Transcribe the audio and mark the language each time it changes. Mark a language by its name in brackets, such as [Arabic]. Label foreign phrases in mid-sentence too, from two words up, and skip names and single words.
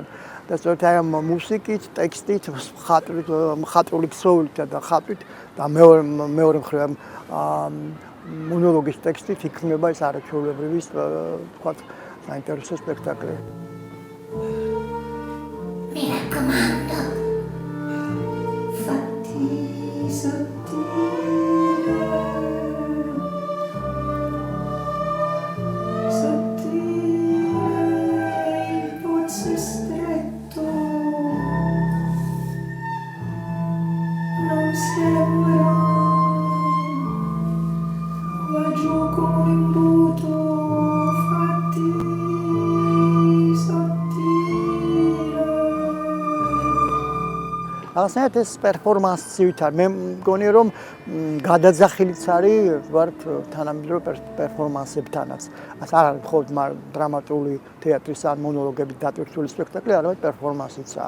[Georgian] და სწორედ აი ამ მუსიკით, ტექსტით, მხატვრული ქსოვილით და ხატვით და მეორე მხრივ მონოლოგის ტექსტით იქმნება ეს არაჩვეულებრივი, ვთქვათ, საინტერესო სპექტაკლი. [Italian] Mi raccomando, fatti sottile, sottile il pozzo stretto, non sembra, va giù come un imbuto, fatti sottile. [Georgian] ასეთ ეს პერფორმანსივით არის. მე მგონი რომ გადაძახილიც არის ვართ თანამედროვე პერფორმანსებთანაც. ეს არ არის მხოლოდ დრამატული თეატრის ან მონოლოგებით დატვირთული სპექტაკლი, არამედ პერფორმანსიცაა.